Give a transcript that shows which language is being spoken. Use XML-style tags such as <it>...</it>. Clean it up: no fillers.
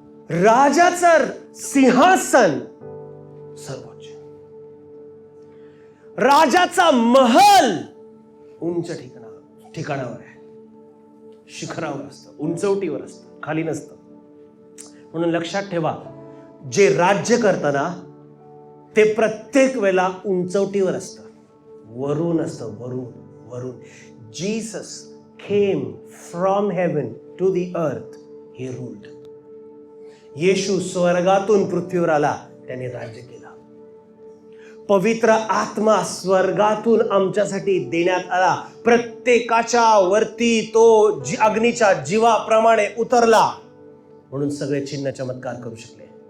<mr>राजाचं सिंहासन सर्वोच्च, राजाचा महल उंच ठिकाणावर आहे, शिखरावर असतं, उंचवटीवर असतं, खाली नसतं. म्हणून लक्षात ठेवा, जे राज्य करताना ते प्रत्येक वेळेला उंचवटीवर असतं, वरून असतं, वरून.</mr> <en>Jesus came from heaven to the earth, he ruled.</en> <mr>येशू स्वर्गातून पृथ्वीवर आला, त्याने राज्य केलं. पवित्र आत्मा स्वर्गातून आमच्यासाठी देण्यात आला. प्रत्येकाच्या वरती तो अग्नीच्या जीवाप्रमाणे उतरला, म्हणून सगळे चिन्ह चमत्कार करू शकले.</mr>